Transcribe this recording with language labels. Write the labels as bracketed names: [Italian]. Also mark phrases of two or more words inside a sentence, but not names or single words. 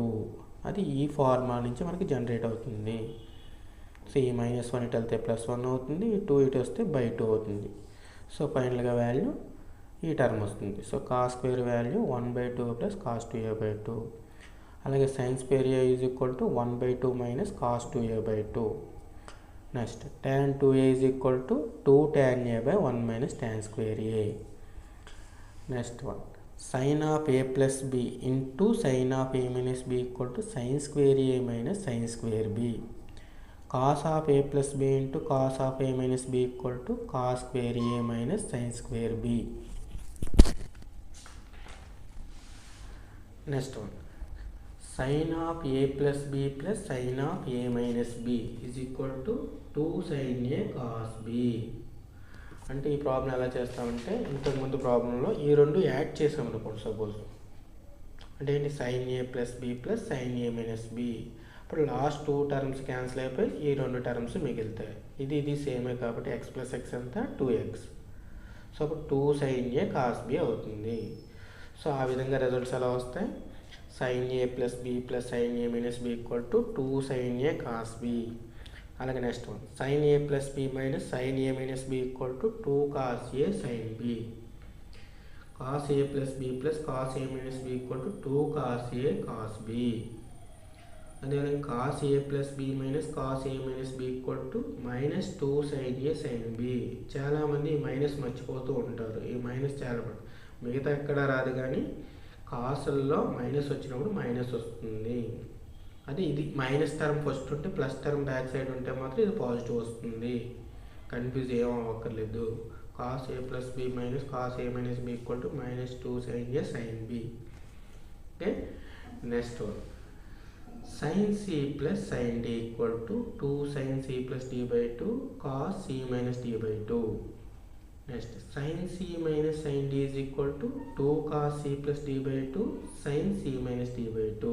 [Telugu] అది ఈ ఫార్ములా నుంచి మనకి జనరేట్ అవుతుంది. సో ఈ -1 ఇటు వెళ్తే +1 అవుతుంది, ఈ 2 ఇటు వస్తే /2 అవుతుంది. సో ఫైనల్గా వాల్యూ ఈ టర్మ్ వస్తుంది. [English] so cos square value 1/2 plus cos 2a/2. అలాగే sine square a is equal to 1/2 minus cos 2a/2. next tan 2a is equal to 2 tan a/1 minus tan square a. next one, sine of a plus b into sine of a minus b equal to sine square a minus sine square b. cos of a plus b into cos of a minus b equal to cos square a minus sine square b. next one, sine of a plus b plus sine of a minus b is equal to 2 sin a cos b. [Telugu] అంటే ఈ ప్రాబ్లం ఎలా చేస్తామంటే ఇంతకుముందు ప్రాబ్లంలో ఈ రెండు యాడ్ చేసామనుకోండి సపోజ్. అంటే ఏంటి, [English] sine a plus b plus sine a minus b. [Telugu] ఇప్పుడు [English] last 2 terms cancel [Telugu] అయిపోయి ఈ 2 టర్మ్స్ మిగులుతాయి. ఇది సేమే కాబట్టి [English] x plus x [Telugu] ఎంత 2x. సో అప్పుడు [English] 2 sin a cos b [Telugu] అవుతుంది. సో ఆ విధంగా రిజల్ట్స్ ఎలా వస్తాయి, [English] sin a plus b plus sin a minus b equal to 2 sin a cos b. అలాగే next one, sin a plus b minus sin a minus b equal to 2 cos a sin b. cos a plus b plus cos a minus b equal to 2 cos a cos b. అదేవిధంగా cos a plus b minus cos a minus b equal to minus 2 sin a sin b. [Telugu] చాలామంది ఈ మైనస్ మర్చిపోతూ ఉంటారు. ఈ మైనస్ చాలా మిగతా ఎక్కడ రాదు, కానీ కాసుల్లో మైనస్ వచ్చినప్పుడు మైనస్ వస్తుంది. అది ఇది [English] minus term first [Telugu] ఉంటే [English] plus term back side [Telugu] ఉంటే మాత్రం ఇది పాజిటివ్ వస్తుంది. కన్ఫ్యూజ్ ఏం అవ్వక్కర్లేదు. [English] cos a plus b minus cos a minus b equal to minus 2 sin a sin b. okay, next one, sin c plus sin d equal to 2 sin c plus d/2 cos c minus d/2. next sin c minus sin d is equal to 2 cos c plus d/2 sin c minus d/2.